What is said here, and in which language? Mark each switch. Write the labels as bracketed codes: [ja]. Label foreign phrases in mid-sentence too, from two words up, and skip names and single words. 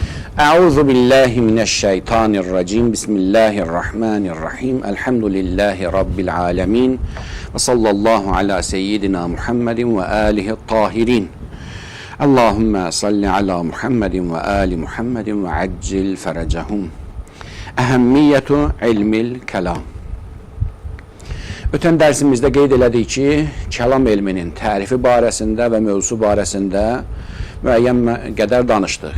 [ar] أعوذ بالله من الشيطان الرجيم بسم الله الرحمن الرحيم. الحمد لله رب العالمين وصلى الله على سيدنا محمد وآله الطاهرين. اللهم صل على محمد وآل محمد وعجل فرجهم. أهمية علم الكلام. [az] Ötən dərsimizdə qeyd elədik ki, kəlam elminin tərifi barəsində və mövzusu barəsində müəyyən qədər danışdıq.